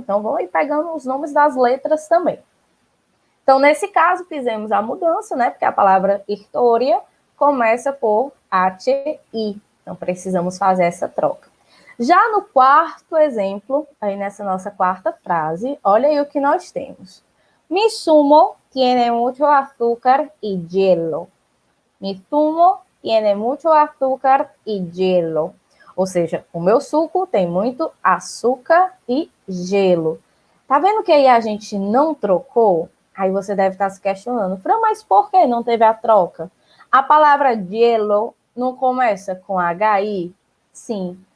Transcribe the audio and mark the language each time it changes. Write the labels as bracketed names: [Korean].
[Portuguese] Então, vamos aí pegando os nomes das letras também. Então, nesse caso, fizemos a mudança, né? Porque a palavra história começa por ATI. Então, precisamos fazer essa troca. Já no quarto exemplo, aí nessa nossa quarta frase, olha aí o que nós temos. [Spanish] Mi zumo tiene mucho azúcar y hielo. Mi zumo tiene mucho azúcar y hielo. [Portuguese] Ou seja, o meu suco tem muito açúcar e gelo. Tá vendo que aí a gente não trocou? Aí você deve estar se questionando. Fran, mas por que não teve a troca? A palavra hielo não começa com HI? Sim.